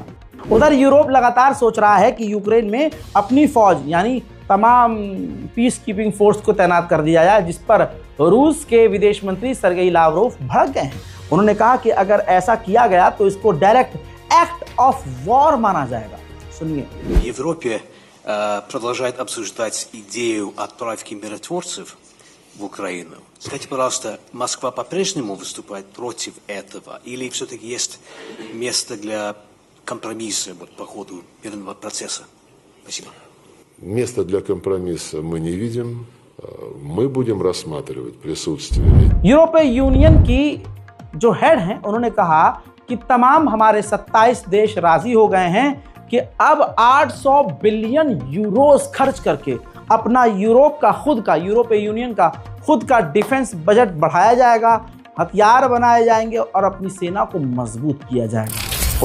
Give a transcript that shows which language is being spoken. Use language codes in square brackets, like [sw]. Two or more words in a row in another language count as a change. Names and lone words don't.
[hi] उधर यूरोप लगातार सोच रहा है कि यूक्रेन में अपनी फौज यानी तमाम [en] peace keeping force [hi] को तैनात कर दिया जाए, जिस पर रूस के विदेश मंत्री सर्गेई लावरोव भड़क गए हैं। उन्होंने कहा कि अगर ऐसा किया गया तो इसको [en] direct act of war [hi] माना जाएगा। सुनिए। [ru] Продолжает обсуждать идею отправки миротворцев в Украину. Скажите, пожалуйста, Москва по-прежнему выступает против этого? Или все-таки есть место для компромисса по ходу мирного процесса? Спасибо. Места для компромисса мы не видим. Мы будем рассматривать присутствие. [hi] यूरोपीय यूनियन की जो हेड हैं उन्होंने कहा कि तमाम हमारे 27 देश राजी हो गए हैं कि अब 800 [en] billion euros [hi] खर्च करके अपना यूरोपीय यूनियन का खुद का [en] defense budget [hi] बढ़ाया जाएगा, हथियार बनाए जाएंगे और अपनी सेना को मजबूत किया जाएगा।